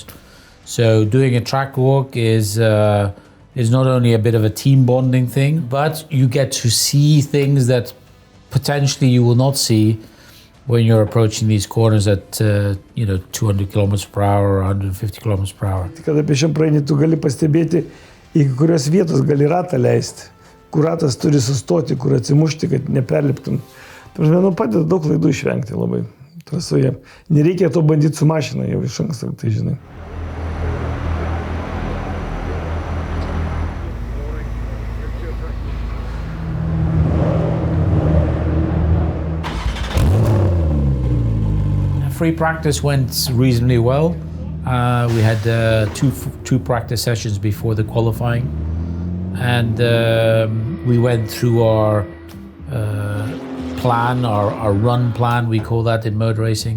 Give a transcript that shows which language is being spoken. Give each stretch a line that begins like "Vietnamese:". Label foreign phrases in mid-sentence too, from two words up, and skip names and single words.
English: So doing a track walk is not only a bit of a team bonding thing, but you get to see things that potentially you will not see when you're approaching these corners at 200 km per hour or 150 km per hour.
Lithuanian: Kada pėsčiom praeini, tu gali pastebėti, į kurios vietos gali ratą leisti, kur ratas turi sustoti, kur atsimušti, kad neperliptum. Tai padeda daug klaidų išvengti labai trasoje. Nereikia to bandyti su mašina, jau iš anksto, tai žinai.
English: Free practice went reasonably well. We had two practice sessions before the qualifying, and we went through our plan, our run plan, we call that in motor racing.